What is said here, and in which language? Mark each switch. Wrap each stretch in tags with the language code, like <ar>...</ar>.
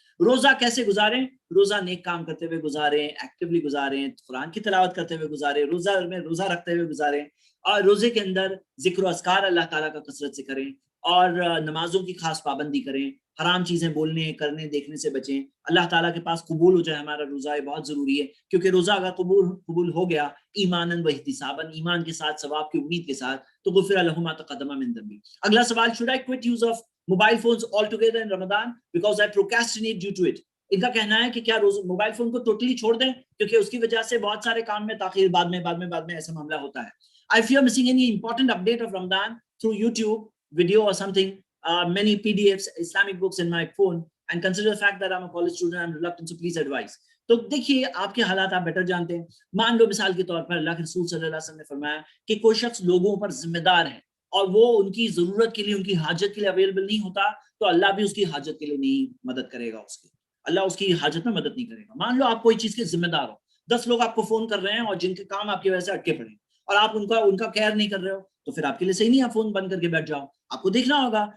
<ur>روزہ کیسے گزاریں؟ روزہ نیک کام کرتے ہوئے گزاریں, ایکٹیولی گزاریں, قرآن کی تلاوت کرتے ہوئے گزاریں, روزہ رکھتے ہوئے گزاریں, اور روزے کے اندر ذکر و اذکار اللہ تعالیٰ کا کثرت سے کریں, اور نمازوں کی خاص پابندی کریں, حرام چیزیں بولنے, کرنے, دیکھنے سے بچیں. اللہ تعالیٰ کے پاس قبول ہو جائے ہمارا روزہ, یہ بہت ضروری ہے, کیونکہ روزہ اگر قبول ہو گیا ایماناً و احتساباً, ایمان کے ساتھ, ثواب کی امید کے ساتھ, تو غفر لہ ما تقدم من ذنبہ. اگلا سوال,</ur> <en>should I quit use of mobile phones altogether in Ramadan because I procrastinate due to it?</en> <ur>ان کا کہنا ہے کہ کیا موبائل فون کو ٹوٹلی چھوڑ دیں کیونکہ اس کی وجہ سے بہت سارے کام میں تاخیر, بعد میں ایسا معاملہ ہوتا ہے.</ur> <en>I fear missing any important update of Ramadan through YouTube video or something, many PDFs, Islamic books in my phone, and consider the fact that I'm a college student, I'm reluctant, so please advise.</en> <ur>تو دیکھیے آپ کے حالات آپ better جانتے ہیں. مان لو مثال کے طور پر اللہ کے رسول صلی اللہ علیہ وسلم نے فرمایا کہ کوئی شخص لوگوں پر ذمہ دار ہے اور وہ ان کی ضرورت کے لیے, ان کی حاجت کے لیے اویلیبل نہیں ہوتا, تو اللہ بھی اس کی حاجت کے لیے نہیں مدد کرے گا, اللہ اس کی حاجت میں مدد نہیں کرے گا. مان لو آپ کوئی چیز کے ذمہ دار ہو, 10 لوگ آپ کو فون کر رہے ہیں اور جن کے کام آپ کی وجہ سے اٹکے پڑے ہیں, اور آپ ان کا کیئر نہیں کر رہے ہو, تو پھر آپ کے لیے صحیح نہیں ہے فون بند کر کے بیٹھ جاؤ, آپ کو دیکھنا ہوگا.</ur>